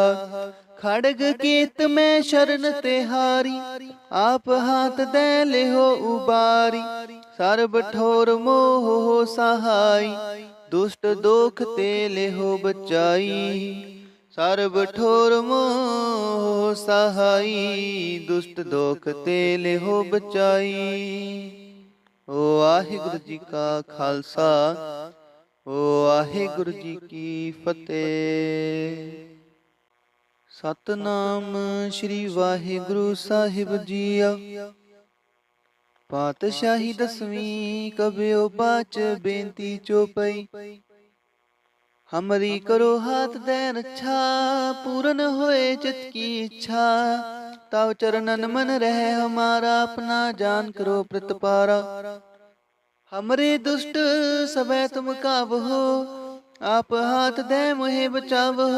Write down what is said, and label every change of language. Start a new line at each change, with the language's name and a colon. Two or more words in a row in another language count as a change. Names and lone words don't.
Braj: खड़ग केत में शरण ते हारी, आप हाथ दे लेहो उबारी। सर्ब ठोर मोह हो सहाई, दुष्ट दोख ते लेहो बचाई। सर्ब ठोर मोह सहाई, दुष्ट दोख ते लेहो बचाई। वाहिगुरु जी का खालसा, वाहिगुरु जी की फतेह। सतनाम श्री वाहिगुरु साहिब जीआ। पातशाही दसवीं कबियो बाच बेनती चौपई। हमरी करो हाथ दे रक्षा, पूरन होए चित की इच्छा। ताव चरणन मन रहे हमारा, अपना जान करो प्रतिपारा। हमरे दुष्ट सबे तुम काबहो, आप हाथ दे मोहे बचावहो।